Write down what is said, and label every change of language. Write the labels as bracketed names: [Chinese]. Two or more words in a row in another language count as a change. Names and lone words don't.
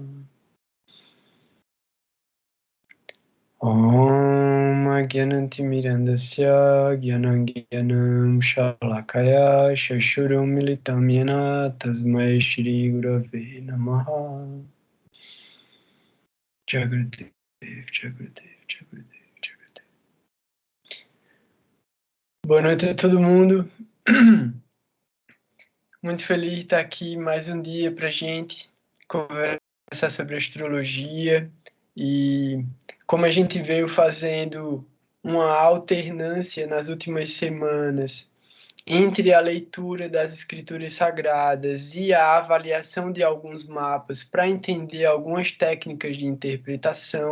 [Sanskrit] Om Agyanantimirandasya Gyanangyanam Shalakaya Shashuram Militam Yena Tasmai Shri Gurave Namaha. Jagadev, Jagadev, Jagadev. [Portuguese] Boa noite a todo mundo. Muito feliz de estar aqui mais um dia para a gente conversar sobre astrologia e como a gente veio fazendo uma alternância nas últimas semanas entre a leitura das escrituras sagradas e a avaliação de alguns mapas para entender algumas técnicas de interpretação.